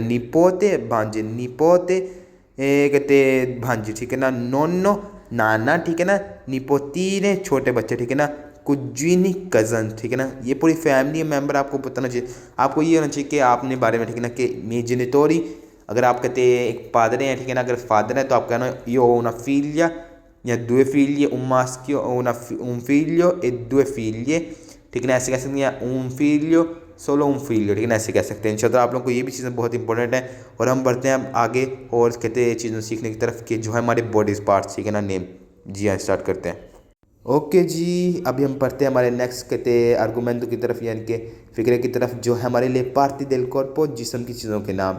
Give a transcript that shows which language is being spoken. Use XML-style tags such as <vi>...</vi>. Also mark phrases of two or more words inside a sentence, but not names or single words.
<hi>निपोते भांजे, निपोते कहते भांजे, ठीक है ना। नोनो नाना, ठीक है ना। निपोतीने छोटे बच्चे, ठीक है ना। कुजीनी कज़न, ठीक है ना। ये पूरी फैमिली मेम्बर आपको बताना चाहिए। आपको ये होना चाहिए कि आपने बारे में, ठीक है ना, कि</hi> <it>mi genitori,</it> <hi>अगर आप कहते एक फादर हैं, ठीक है ना, अगर फादर है तो आप कहना</hi> <it>io una figlia</it> <hi>या</hi> <it>due figli, un maschio o un figlio e due figlie,</it> <hi>ठीक है ना, ऐसे कह सकते हैं, या</hi> <it>un figlio solo un figlio,</it> <hi>ठीक है ना, ऐसे कह सकते हैं। इंशाल्लाह आप लोगों को ये भी चीज़ें बहुत इंपॉर्टेंट है। और हम बढ़ते हैं आगे और कहते हैं चीज़ों सीखने की तरफ, कि जो है हमारे</hi> <en>body parts,</en> <hi>ठीक है ना, नेम। जी हाँ, स्टार्ट करते हैं। ओके जी, अभी हम पढ़ते हैं हमारे नेक्स्ट कहते हैं आर्गूमेंटो की तरफ, यानी कि फिक्रे की तरफ, जो है हमारे लिए</hi> <it>parti del corpo,</it> <hi>जिस्म की चीज़ों के नाम।</hi>